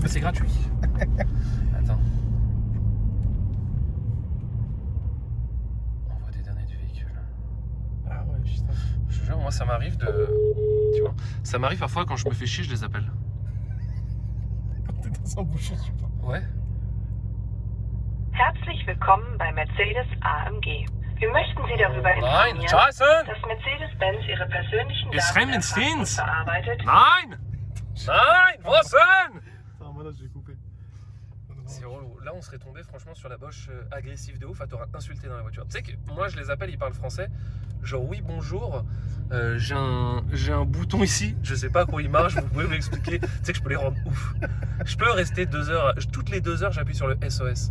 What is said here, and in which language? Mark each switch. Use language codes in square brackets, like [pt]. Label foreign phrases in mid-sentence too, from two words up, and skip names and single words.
[fr] C'est gratuit. Attends. Envoie des données du véhicule. Ah ouais, putain. Je te jure, moi ça m'arrive de... Tu vois, ça m'arrive parfois quand je me fais chier, je les appelle. T'es dans un bouchon, tu vois. Ouais. [de] Herzlich willkommen bei Mercedes AMG. Wir möchten Sie darüber Nein, informieren, Jason! dass Mercedes-Benz Ihre persönlichen Ist Daten Hemd erfasst und stehens? verarbeitet. Nein! Was denn? [fr] Ah, voilà, je l'ai coupé. C'est relou. Là, on serait tombé franchement sur la Bosch agressive de ouf à t'aura insulté dans la voiture. Tu sais que moi, je les appelle, ils parlent français. Genre, oui, bonjour, j'ai un bouton ici, je sais pas comment il marche, vous pouvez m'expliquer. Tu sais que je peux les rendre ouf. Je peux rester 2 heures, toutes les 2 heures, j'appuie sur le SOS.